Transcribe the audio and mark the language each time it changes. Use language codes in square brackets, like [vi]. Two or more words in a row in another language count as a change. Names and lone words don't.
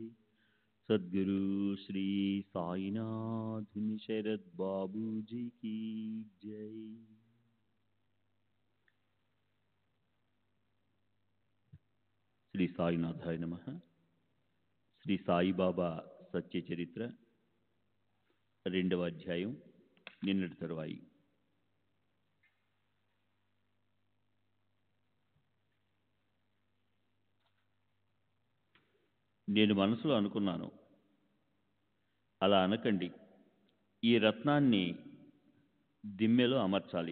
[hi] सद्गुरु श्री साईनाथ शरद बाबू जी की जय। [te] శ్రీ సాయినాథాయ నమః. శ్రీ సాయిబాబా సత్య చరిత్ర 2వ అధ్యాయం, నిన్నటి తరువాయి. నేను మనసులో అనుకున్నాను, అలా అనకండి, ఈ రత్నాన్ని దిమ్మెలో అమర్చాలి.